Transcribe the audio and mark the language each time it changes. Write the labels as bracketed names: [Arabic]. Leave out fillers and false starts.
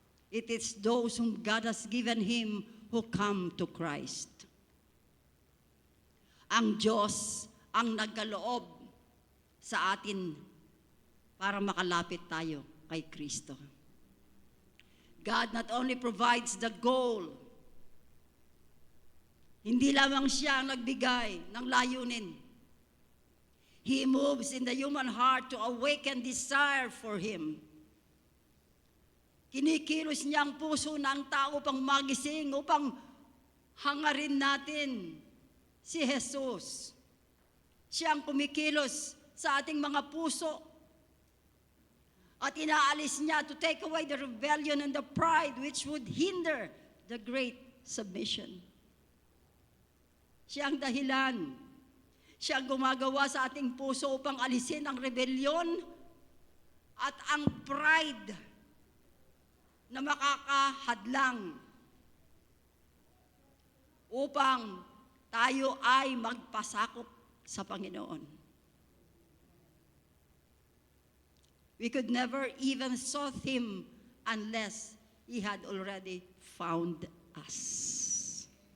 [English] It is those whom God has given Him who come to Christ. [Filipino] Ang Diyos ang nagkaloob sa atin para makalapit tayo kay Kristo. [English] God not only provides the goal, [Filipino] hindi lamang siya ang nagbigay ng layunin. [English] He moves in the human heart to awaken desire for Him. [Filipino] Kinikilos niya ang puso ng tao upang magising, upang hangarin natin si Jesus. Siya ang kumikilos sa ating mga puso. At inaalis niya [English] to take away the rebellion and the pride which would hinder the great submission. [Filipino] Siya ang dahilan. Siya ang gumagawa sa ating puso upang alisin ang rebellion at ang pride na makakahadlang upang tayo ay magpasakop sa Panginoon. [English] We could never even sought Him unless He had already found us.